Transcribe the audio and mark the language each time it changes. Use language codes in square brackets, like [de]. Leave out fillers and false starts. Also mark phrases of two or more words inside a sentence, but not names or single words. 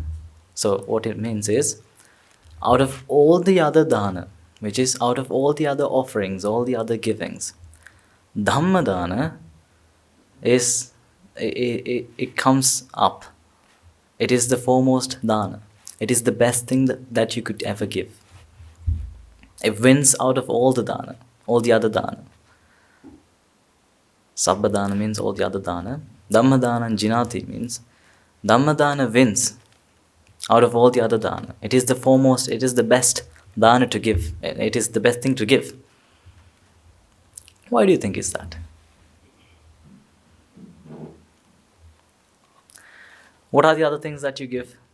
[en] So, what it means is, out of all the other dana, which is out of all the other offerings, all the other givings, Dhammadana is, it comes up. It is the foremost dana. It is the best thing that you could ever give. It wins out of all the dana, all the other dana. Sabbadana means all the other dana. [pi] Dhammadana jinati [en] means Dhammadana wins out of all the other dana. It is the foremost, it is the best dana to give. It is the best thing to give. Why do you think is that? What are the other things that you give?